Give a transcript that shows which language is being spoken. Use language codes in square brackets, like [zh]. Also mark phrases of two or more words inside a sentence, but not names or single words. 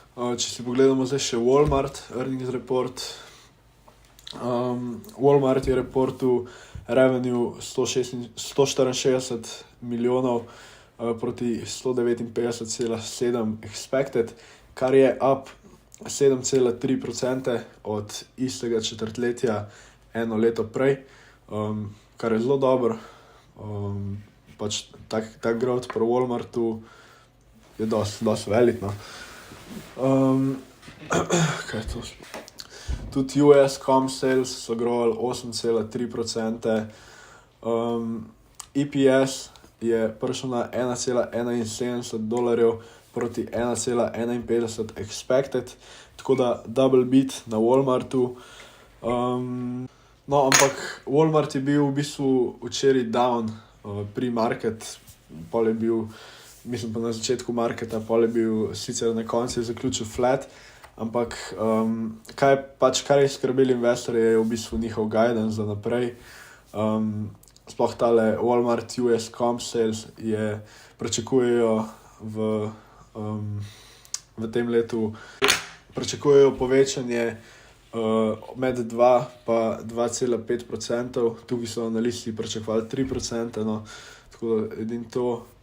[sl] Če si pogledamo zdaj še Walmart [en] earnings report, [sl] Walmart je reportil revenue 164 milijonov proti 159,7 expected, kar je up 7,3% od istega četrtletja eno leto prej, kar je zelo dobro. Pač tak growth pri Walmartu je dosti velik, no. Kaj je to? Tudi [en] US comp sales [sl] so growali 8,3%. EPS je prišel na $1,71 proti 1,51 expected, tako da [en] double beat [sl] na Walmartu. No, ampak Walmart je bil v bistvu včeraj down pre-market, pol je bil, mislim pa na začetku marketa, pol je bil sicer na koncu zaključil flat, ampak kar je skrbeli investorje, je v bistvu njihov guidance za naprej. Sploh tale Walmart [en] US comp sales [sl] pričakujejo v tem letu, pričakujejo povečanje med 2 pa 2,5%, tukaj so analisti pričakovali 3%, no, tako da edin to.